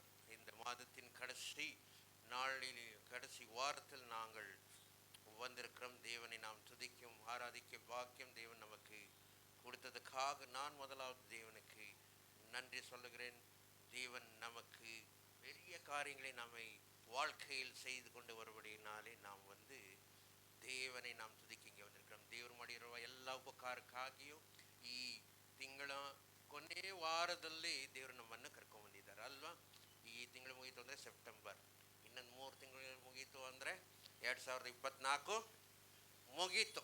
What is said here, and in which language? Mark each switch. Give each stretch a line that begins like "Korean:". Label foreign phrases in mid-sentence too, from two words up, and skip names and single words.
Tamil: இந்த மாதத்தின் கடைசி நாளில் கடைசி வாரத்தில் நாங்கள் வந்திருக்கிறோம். தேவனை நாம் துதிக்கும் ஆராதிக்க பாக்கியம் தேவன் நமக்கு கொடுத்ததுக்காக நான் முதலாவது தேவனுக்கு நன்றி சொல்லுகிறேன். தேவன் நமக்கு பெரிய காரியங்களை நம்மை வாழ்க்கையில் செய்து கொண்டு வருவதினாலே நாம் தேவனே நாவு துதிக்கிங்கே வந்திருக்கம்.
Kannada: ದೇವರು ಮಾಡಿರುವ ಎಲ್ಲ ಉಪಕಾರಕ್ಕಾಗಿಯೂ ಈ ತಿಂಗಳ ಕೊನೆ ವಾರದಲ್ಲಿ ದೇವರು ನಮ್ಮನ್ನು ಕರ್ಕೊಂಡ್ಬಂದಿದ್ದಾರೆ ಅಲ್ವಾ. ಈ ತಿಂಗಳು ಮುಗೀತು ಅಂದರೆ ಸೆಪ್ಟೆಂಬರ್, ಇನ್ನೊಂದು 3 ತಿಂಗಳು ಮುಗೀತು ಅಂದರೆ 2024 ಮುಗೀತು.